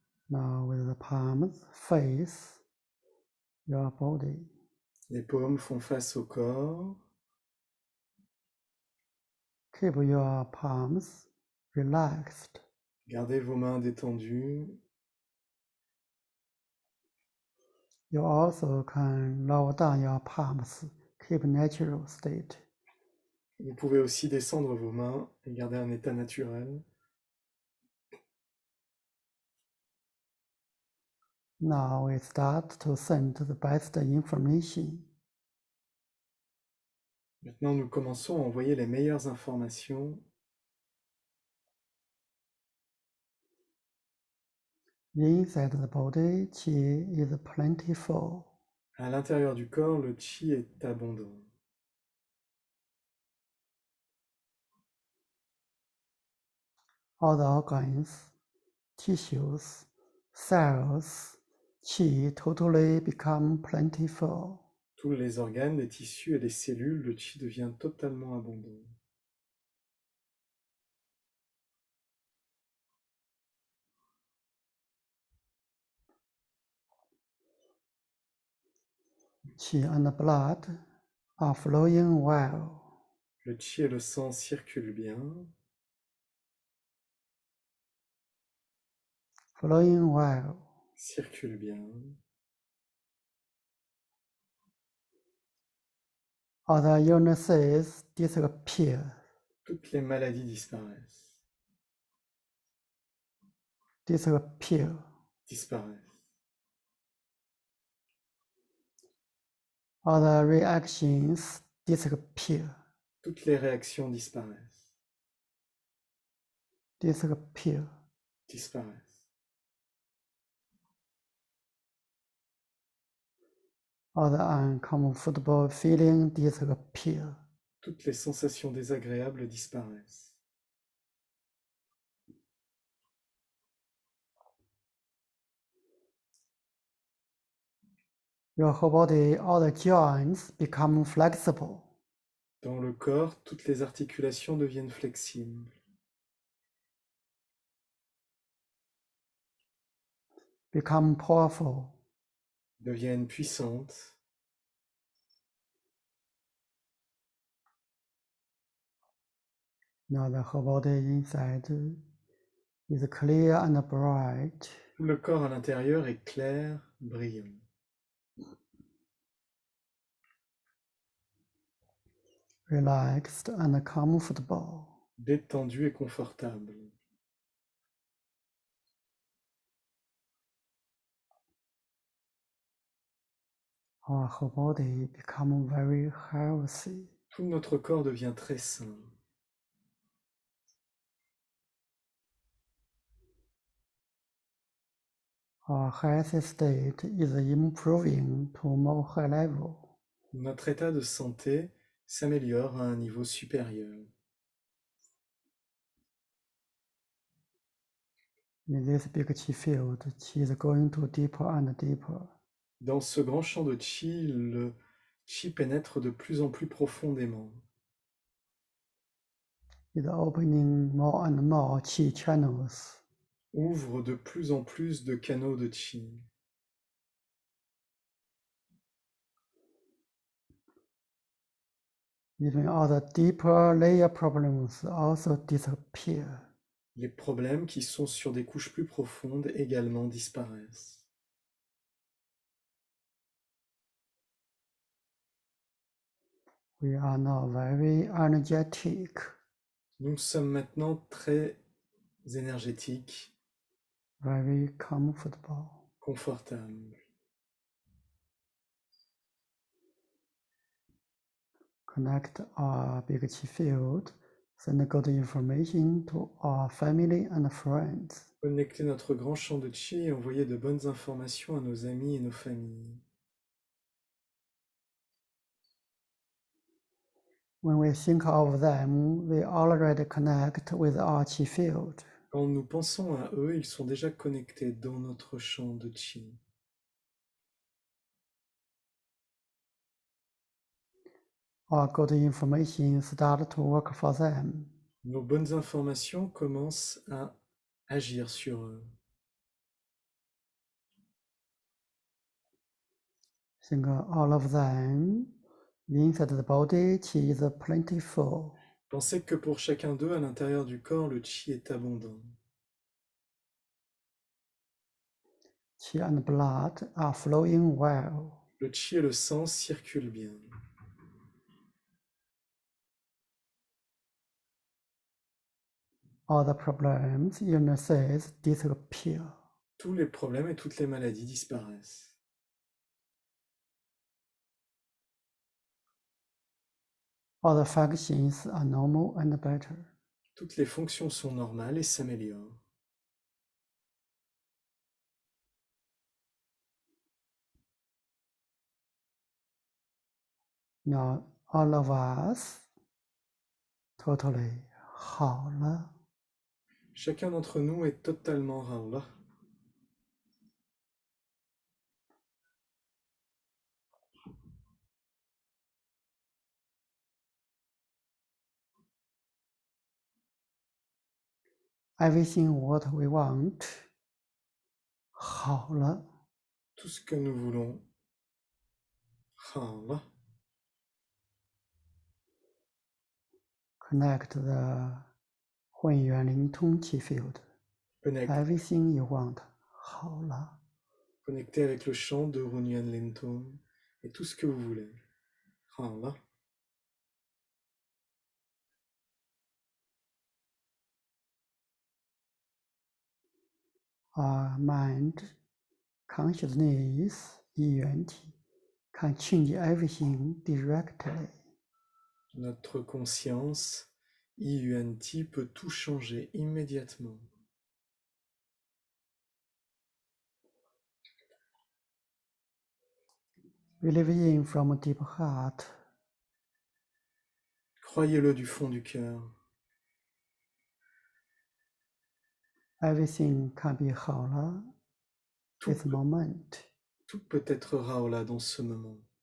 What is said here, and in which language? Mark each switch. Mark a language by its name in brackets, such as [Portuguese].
[English] Now with the palms face your body. [French] Les paumes font face au corps. [English] Keep your palms relaxed. [French] Gardez vos mains détendues. [English] You also can lower down your palms. Keep natural state. [French] Vous pouvez aussi descendre vos mains et garder un état naturel. [English] Now we start to send the best information. [French] Maintenant, nous commençons à envoyer les meilleures informations. [English] Inside the body, qi is plentiful. [French] À l'intérieur du corps, le qi est abondant. [English] All the organs, tissues, cells, qi totally become plentiful. [French] Tous les organes, les tissus et les cellules, le qi devient totalement abondant. [English] Qi and the blood are flowing well. [French] Le qi et le sang circulent bien. [English] Flowing well. [French] Circulent bien. [English] Other illnesses disappear. [French] Toutes les maladies disparaissent. [English] Disappear. [French] Disparaissent. [English] Other reactions disappear. [French] Toutes les réactions disparaissent. [English] Disappear. [French] Disparaissent. [English] Other uncomfortable feelings disappear. [French] Toutes les sensations désagréables disparaissent. [English] Your whole body, all the joints become flexible. [French] Dans le corps, toutes les articulations deviennent flexibles. [English] Become powerful. [French] Deviennent puissantes. [English] Now the whole body inside is clear and bright. [French] Tout le corps à l'intérieur est clair, brillant. [English] Relaxed and comfortable. [French] Détendu et confortable. [English] Our whole body become very healthy. [French] Tout notre corps devient très sain. [English] Our health state is improving to more high level. [French] Notre état de santé s'améliore à un niveau supérieur. [English] In this big chi field, chi is going to deeper and deeper. [French] Dans ce grand champ de chi, le chi pénètre de plus en plus profondément. [English] It's opening more and more chi channels. [French] Ouvre de plus en plus de canaux de chi. [English] Even other deeper layer problems also disappear. [French] Les problèmes qui sont sur des couches plus profondes également disparaissent. [English] We are now very energetic, [French] Nous sommes maintenant très énergétiques, [English] very comfortable. [French] confortables. [English] Connect our big chi field, send good information to our family and friends. [French] Connecter notre grand champ de chi et envoyer de bonnes informations à nos amis et nos familles. [English] When we think of them, we already connect with our chi field. [French] Quand nous pensons à eux, ils sont déjà connectés dans notre champ de chi. [English] Our good information start to work for them. [French] Nos bonnes informations commencent à agir sur eux. [English] Think all of them. Inside the body, chi is plentiful. [French] Pensez que pour chacun d'eux, à l'intérieur du corps, le chi est abondant. [English] Chi and blood are flowing well. [French] Le chi et le sang circulent bien. [English] All the problems, illnesses disappear. [French] Tous les problèmes et toutes les maladies disparaissent. [English] All the functions are normal and better. [French] Toutes les fonctions sont normales et s'améliorent. [English] Now all of us totally [Chinese] 好了. [French] Chacun d'entre nous est totalement Raoula. [English] Everything what we want [Chinese] 好了. [French] Tout ce que nous voulons, Raoula. [English] Connect the 混元灵通 chi field. Everything you want [Chinese] 好了. [French] Connecté avec le chant de Hunyuan Lintong et tout ce que vous voulez. [Chinese] Raoula. [English] Our mind, consciousness, 一元体 can change everything directly. [French] Notre conscience, Yuan-Ti, peut tout changer immédiatement. [English] Believe in from deep heart. [French] Croyez-le du fond du cœur. [English] Everything can be [Chinese] 好了 [English] this moment. [French] Tout peut être Raoula dans ce moment.